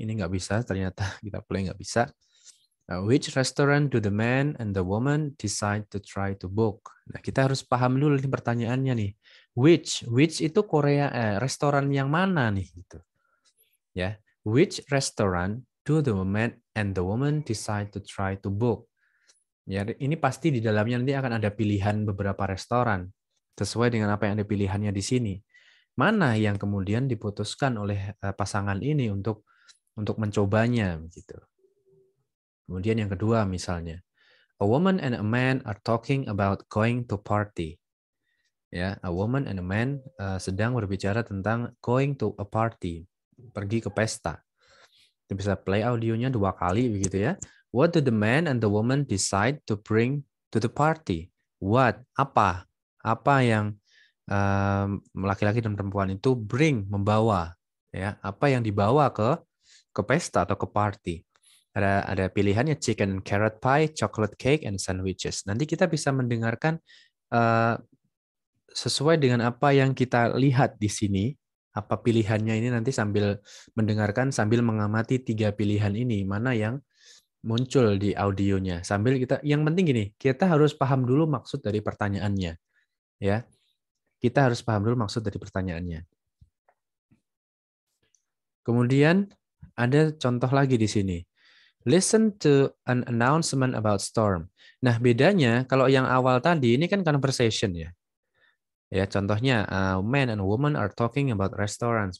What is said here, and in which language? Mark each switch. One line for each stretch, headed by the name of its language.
Indonesian: Ini nggak bisa, ternyata kita play nggak bisa.
English: Which restaurant do the man and the woman decide to try to book?
Indonesian: Nah, kita harus paham dulu nih pertanyaannya nih. Which itu restoran yang mana nih gitu. Ya.
English: Which restaurant do the man and the woman decide to try to book?
Indonesian: Ya, ini pasti di dalamnya nanti akan ada pilihan beberapa restoran sesuai dengan apa yang ada pilihannya di sini. Mana yang kemudian diputuskan oleh pasangan ini untuk mencobanya gitu. Kemudian yang kedua misalnya,
English: a woman and a man are talking about going to party. Ya, a woman and a man
Indonesian: sedang berbicara tentang
English: going to a party,
Indonesian: pergi ke pesta. Kita bisa play audionya 2 kali begitu ya.
English: What do the man and the woman decide to bring to the party?
Indonesian: What? Apa? Apa yang laki-laki dan perempuan itu bring, membawa, ya? Apa yang dibawa ke pesta atau ke party? Ada pilihannya
English: chicken and carrot pie, chocolate cake, and sandwiches.
Indonesian: Nanti kita bisa mendengarkan sesuai dengan apa yang kita lihat di sini, apa pilihannya ini nanti sambil mendengarkan, sambil mengamati 3 pilihan ini, mana yang muncul di audionya. Sambil yang penting gini, kita harus paham dulu maksud dari pertanyaannya. Ya, kita harus paham dulu maksud dari pertanyaannya. Kemudian ada contoh lagi di sini.
English: Listen to an announcement about storm.
Indonesian: Nah, bedanya kalau yang awal tadi ini kan conversation ya. Ya, contohnya
English: man and woman are talking about restaurants.